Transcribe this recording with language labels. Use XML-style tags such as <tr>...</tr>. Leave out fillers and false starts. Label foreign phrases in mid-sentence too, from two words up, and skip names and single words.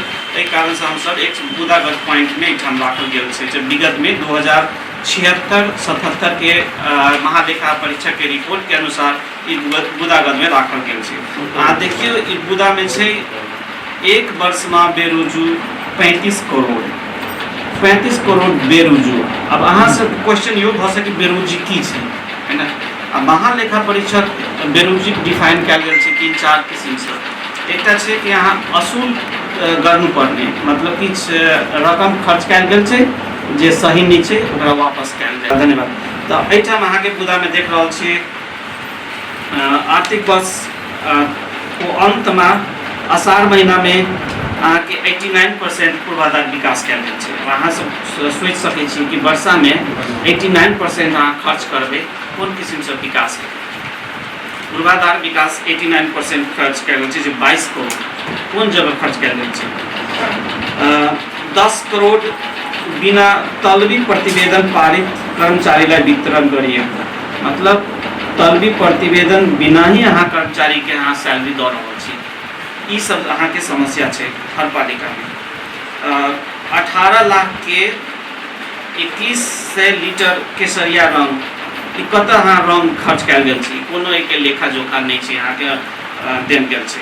<mai>एहि कारण से हम सब एक मुद्दागत पॉइंट में एहिठाम राखल गेल छै जे विगत में 2076-77 के महालेखा परीक्षक के रिपोर्ट के अनुसार ई मुद्दागत में राखल गेल छै। अहाँ देखियो ई मुद्दा में छै एक वर्ष में बेरोजू 35 करोड़ बेरोजू। अब अहाँ से क्वेश्चन यो भ सके बेरोजी की छै, है ना। अब महालेखा परीक्षक बेरोजी डिफाइन कयल गेल छै 3-4 किस्म से। एकटा छै कि अहाँ</mai> <ne>असूल गर्नुपर्ने,</ne> <mai>मतलब किछु रकम खर्च कयल गेल छै जे सही नहीं छै ओकरा वापस कयल जाय। धन्यवाद। तो एहिठाम अहाँके मुद्दा में देख रहल छी आर्थिक वर्ष को अंत में अषाढ़ महीना में अहाँ के 89% पूर्वाधार विकास कयल गेल छै। अहाँ सब सोचि सकै छी कि वर्षा में 89% अहाँ खर्च करबै कोन किस्म से विकास करबै। पूर्वाधार विकास 89% खर्च कयल गेल छै जे 22 करोड़ कोन जगह खर्च कयल गेल छै। 10 करोड़</mai> <ne>बिना तलबी प्रतिवेदन पारित कर्मचारीलाई वितरण गरिएको,</ne> <mai>मतलब तलबी प्रतिवेदन बिना ही यहाँ कर्मचारी के यहाँ सैलरी दऽ रहल छी। ई सब अहाँ के समस्या है हर पालिका में। 18 लाख के 2100 लीटर केसरिया रंग ई कतऽ अहाँ रंग खर्च कयल गेल छी, कोनो एक लेखा जोखा नहीं छै अहाँ के देल गेल छै।</mai>